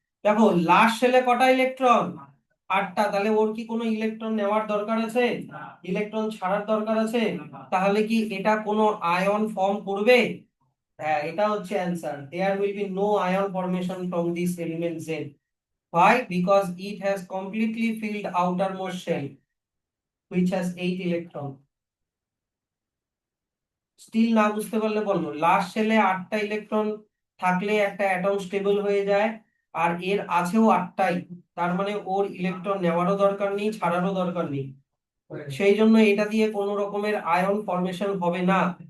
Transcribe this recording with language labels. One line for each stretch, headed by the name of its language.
Bangla: দেখো লাস্ট শেলে কটা ইলেকট্রন? 8টা। তাহলে ওর কি কোনো ইলেকট্রন নেওয়ার দরকার আছে? ইলেকট্রন ছাড়ার দরকার আছে? তাহলে কি এটা কোনো আয়ন ফর্ম করবে? হ্যাঁ, এটা হচ্ছে answer.
English: There will be no ion formation from this element Z. Why? Because it has completely filled outermost shell, which has 8 electrons.
Bangla: Still না বুঝতে পারলে বলবো, লাস্ট শেলে 8টা ইলেকট্রন থাকলে একটা অ্যাটম স্টেবল হয়ে যায়, আর এর আছেও 8টাই। তার মানে ওর ইলেকট্রন নেওয়ারও দরকার নেই, ছাড়ারও দরকার নেই। সেই জন্য এটা দিয়ে কোনো রকমের আয়ন ফর্মেশন হবে না।